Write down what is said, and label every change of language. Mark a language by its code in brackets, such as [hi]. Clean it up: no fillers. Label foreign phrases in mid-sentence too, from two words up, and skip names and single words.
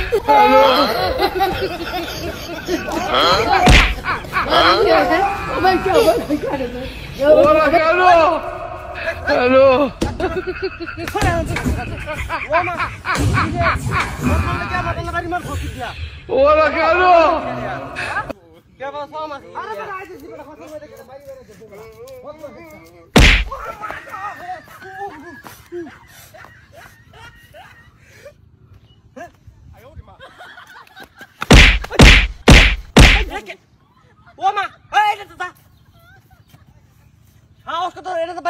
[es] Hola, Carlos. Carlos. Hola, Carlos. ¿Qué pasó, más? [bn] ওমা এই এটা তো হ্যাঁ ওকে তো এটা তো